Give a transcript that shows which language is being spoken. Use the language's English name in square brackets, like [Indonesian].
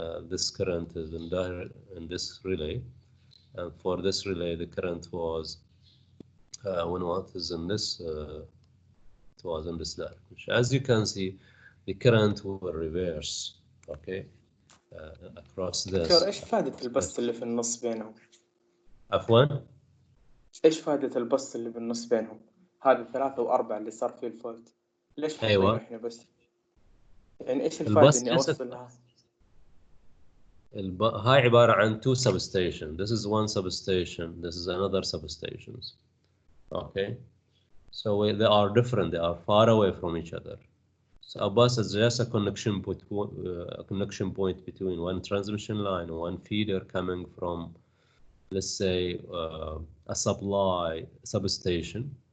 [English] this current is in this relay, and for this relay the current was when what is in this, it was in this direction. As you can see, the current will reverse, okay, across this. [Arabic] دكتور ايش فائدة البسط اللي في النص بينهم؟ عفوا؟ ايش فائدة البسط اللي بالنص بينهم؟ هذه 3 و4 اللي صار فيه الفولت، ليش حاطينه أيوة. احنا بس؟ يعني ايش الفائدة اني اوصلها؟ هاي عبارة عن [English] two substation. This is one substation. This is another substations. Okay, so they are different. They are far away from each other. So a bus is just a connection point between one transmission line and one feeder coming from, let's say, a supply substation.